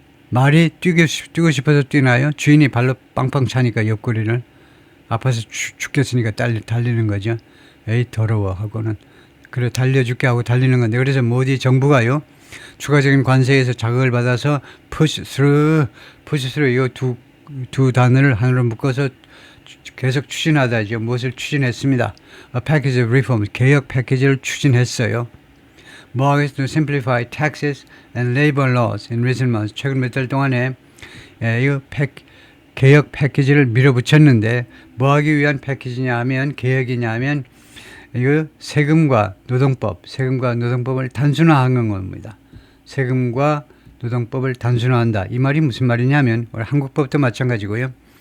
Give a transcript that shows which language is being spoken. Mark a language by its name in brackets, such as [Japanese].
[Korean] 말이 뛰고 싶어서 뛰나요? 주인이 발로 빵빵 차니까 옆구리를 아파서 죽겠으니까 달리는 거죠. 에이 더러워 하고는 그래 달려줄게 하고 달리는 건데 그래서 모디 정부가요 추가적인 관세에서 자극을 받아서 [English] push through [Korean] 이거 두 단어를 하나로 묶어서 계속 추진하다죠. 무엇을 추진했습니다. [English] A package of reforms [Korean] 개혁 패키지를 추진했어요. 뭐 하겠어? [English] To simplify taxes and labor laws in recent months. [Korean] 최근 몇 달 동안에 이 개혁 패키지를 밀어붙였는데 뭐 하기 위한 패키지냐 하면 개혁이냐 하면 이거 세금과 노동법을 단순화하는 겁니다. 세금과 노동법을 단순화한다. 이 말이 무슨 말이냐면 우리 한국법도 마찬가지고요.